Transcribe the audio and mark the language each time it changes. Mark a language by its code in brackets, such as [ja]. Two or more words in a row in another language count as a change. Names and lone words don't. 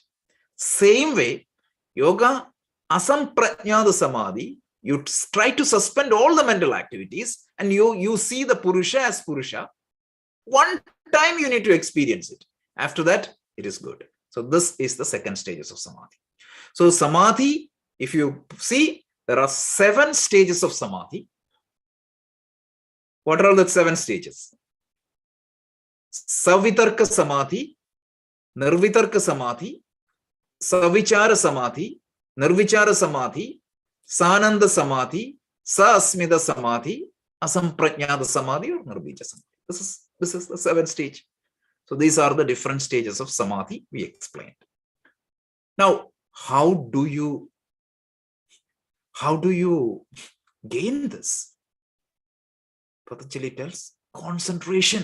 [en] Same way, yoga, [sa] asamprajñāta samadhi, [en] you try to suspend all the mental activities and you see the Purusha as Purusha. One time you need to experience it. After that, it is good. So this is the 2nd stages of Samadhi. So Samadhi, if you see, there are 7 stages of Samadhi. What are all the 7 stages? [sa] Savitarka Samadhi, Nirvitarka Samadhi, Savichara Samadhi, Nirvichara Samadhi, Sananda Samadhi, Sa-asmita Samadhi, Asamprajñāta Samadhi, or Nirbija Samadhi. [en] This is the 7th stage. So these are the different stages of Samadhi we explained. Now, how do you gain this? Patanjali tells concentration.